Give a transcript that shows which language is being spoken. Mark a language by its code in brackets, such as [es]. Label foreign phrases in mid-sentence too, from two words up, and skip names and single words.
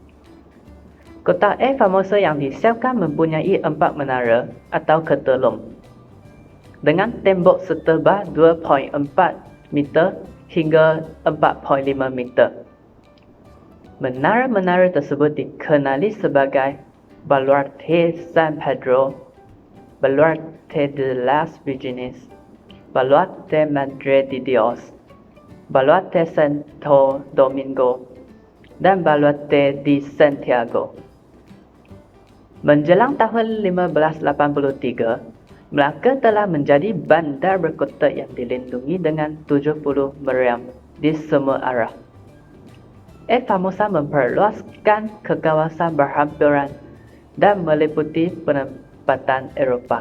[ms] Kota Air Formosa yang disiapkan mempunyai 4 menara atau ketelung dengan tembok setebal 2.4 meter hingga 4.5 meter. Menara-menara tersebut dikenali sebagai Baluarte San Pedro, Baluarte de las Virgenes, Baluarte Madre de Dios, Baluarte Santo Domingo, dan Baluarte de Santiago. Menjelang tahun 1583, Melaka telah menjadi bandar berkota yang dilindungi dengan 70 meriam di semua arah. Air Formosa memperluaskan ke kawasan berhampiran dan meliputi penempatan Eropah.